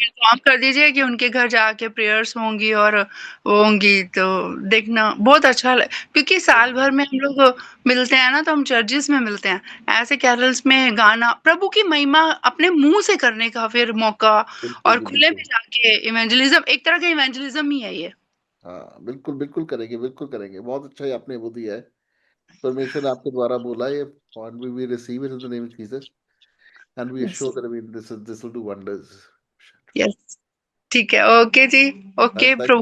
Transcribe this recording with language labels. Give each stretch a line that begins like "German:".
Hindi: Inform कर दीजिए कि उनके घर जाके प्रेयर्स होंगी और वो होंगी, तो देखना बहुत अच्छा क्योंकि साल भर में हम लोग मिलते हैं ना, तो हम चर्चिस में मिलते हैं, ऐसे कैरल्स में गाना प्रभु की महिमा अपने मुंह से करने का फिर मौका, बिल्कुल और जी खुले में बिल्कुल। जाके इवेंजलिज्म, एक तरह का इवेंजलिज्म ही है ये। हाँ बिल्कुल बिल्कुल करेंगे, बिल्कुल करेंगे, बहुत अच्छा ही आपने वो दिया है। परमेश्वर ने आपके द्वारा बोला है,
English: and we receive it in the name of Jesus, and we are sure that this will do wonders.
Hindi: Yes, ठीक है, ओके जी, ओके प्रभु